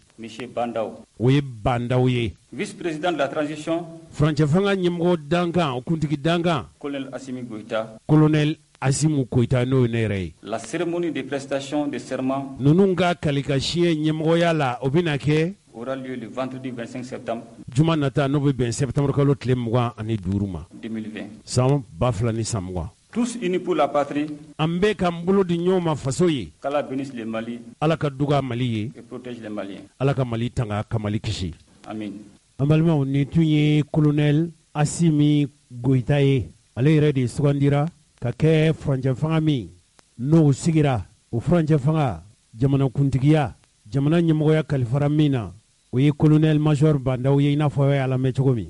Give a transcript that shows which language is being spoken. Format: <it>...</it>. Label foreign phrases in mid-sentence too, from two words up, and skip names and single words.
<fr>Monsieur Bandaw.</fr> <bm>O ye Bandaw ye.</bm> <fr>Vice-président de la transition.</fr> <bm>Furancɛ fanga ɲɛmɔgɔ dankan o kuntigi dankan.</bm> <fr>Colonel Assimi Goïta.</fr> <bm>Colonel Assimi Goïta n'o ye ne yɛrɛ ye.</bm> <fr>La cérémonie de prestation de serment.</fr> <bm>Ninnu ka kalikasiɲɛ ɲɛmɔgɔya la o bɛna kɛ.</bm> <fr>Aura lieu le vendredi 25 septembre.</fr> <bm>Juma nata n'o bɛ bɛn septembre kalo tile 25 ma.</bm> <fr>2020.</fr> <bm>San 2020.</bm> <fr>Tous unis pour la patrie.</fr> <bm>An bɛ k'an bolo di ɲɔgɔn ma faso ye.</bm> <fr>Qu'Allah bénisse le Mali.</fr> <bm>Ala ka duga Mali ye.</bm> <fr>Et protège les Maliens.</fr> <bm>Ala ka Mali tanga ka Mali kisi. Amin. An balimaw nin tun ye Colonel Assimi Goïta ye. Ale yɛrɛ de sugandira ka kɛ furancɛ fanga min n'o sigira o furancɛ fanga jamana kuntigiya jamana ɲɛmɔgɔya kalifara min na o ye Colonel Major Bandaw ye i n'a fɔ a y'a lamɛn cogo min.</bm>